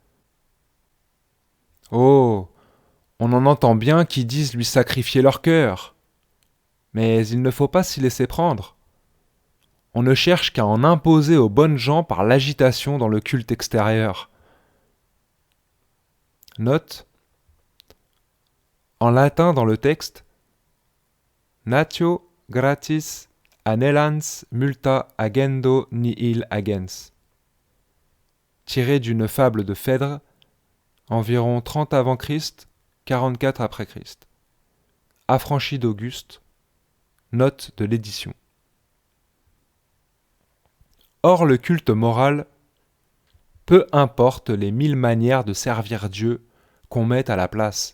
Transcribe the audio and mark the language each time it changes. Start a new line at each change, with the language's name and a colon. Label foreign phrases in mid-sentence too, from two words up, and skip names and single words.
French: Oh, on en entend bien qui disent lui sacrifier leur cœur. Mais il ne faut pas s'y laisser prendre. On ne cherche qu'à en imposer aux bonnes gens par l'agitation dans le culte extérieur. Note, en latin dans le texte,
Latin: natio gratis anhelans multa agendo nihil agens,
French: tiré d'une fable de Phèdre, environ 30 avant Christ, 44 après Christ. Affranchi d'Auguste, note de l'édition. Or le culte moral, peu importe les 1000 manières de servir Dieu qu'on met à la place.